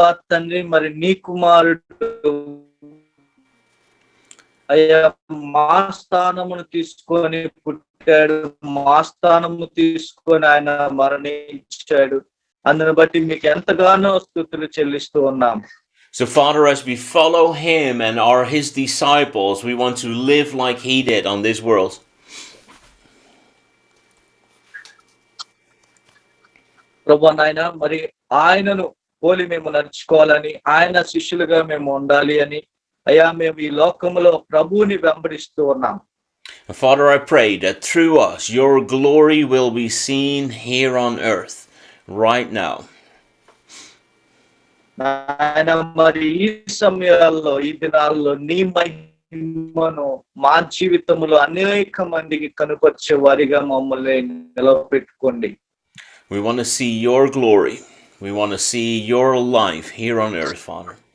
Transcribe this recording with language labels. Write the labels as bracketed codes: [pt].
[te] తండ్రి మరి నీ కుమారుడు అయ్యా మా స్థానమును తీసుకొని పుట్టాడు, మా స్థానము తీసుకొని ఆయన మరణించాడు. అందుని బట్టి మీకు ఎంతగానో స్తుతులు చెల్లిస్తూ ఉన్నాం. [en] So Father, as we follow him and are his disciples, we want to live like he did on this world. [te] ప్రభువా నాయన మరి ఆయనను పోలి మేము నడుచుకోవాలని, ఆయన శిష్యులుగా మేము ఉండాలి అని అయ్యా మేము ఈ లోకములో ప్రభువుని వెంబడిస్తూ ఉన్నాం. [en] Father, I pray that through us your glory will be seen here on earth right now. [te] నాయన మరి ఈ సమయాల్లో ఈ దినాల్లో నీ మహిమను మా జీవితంలో అనేక మందికి కనుపరిచే వారిగా మమ్మల్ని నిలబెట్టుకోండి. [en] We want to see your glory. We want to see your life here on earth, Father.